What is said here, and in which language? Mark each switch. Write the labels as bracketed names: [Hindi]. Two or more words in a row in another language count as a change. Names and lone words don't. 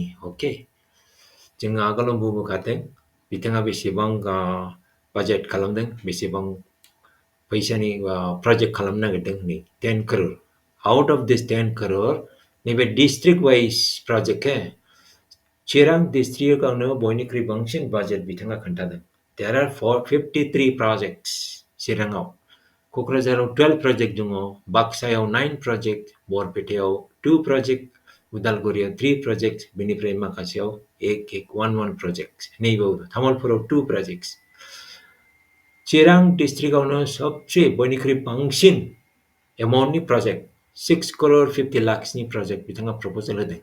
[Bodo] अके, जोङो आगोलाव बुंबोखादों बिथाङा बेसेबां बाजेट खालामदों, बेसेबां फैसानि प्रजेक्ट खालामनो नागिरदों नै 10 crore। [English] out of this [Bodo] 10 crore नैबे [English] district wise project, [Bodo] चिरां डिस्ट्रिक्टआवनो बयनिख्रुइ बांसिन बाजेट बिथाङा खोन्थादों। [English] there are 53 projects चिराङाव। [Bodo] क'क्राझाराव 12 प्रजेक्ट दङ, बाक्सायाव 9 प्रजेक्ट, बरपेटायाव 2 प्रजेक्ट, उदालगुरियाव 3 प्रजेक्ट, बेनिफ्राय माखासेयाव 1 प्रजेक्ट। नैबाव तामुलपुराव 2 प्रजेक्ट्स। चिरां डिस्ट्रिक्टआवनो सबसे बयनिख्रुइ बांसिन एमाउन्टनि प्रजेक्ट 6 crore 50 lakhsनि प्रजेक्ट बिथाङा प्रपोजाल होदों।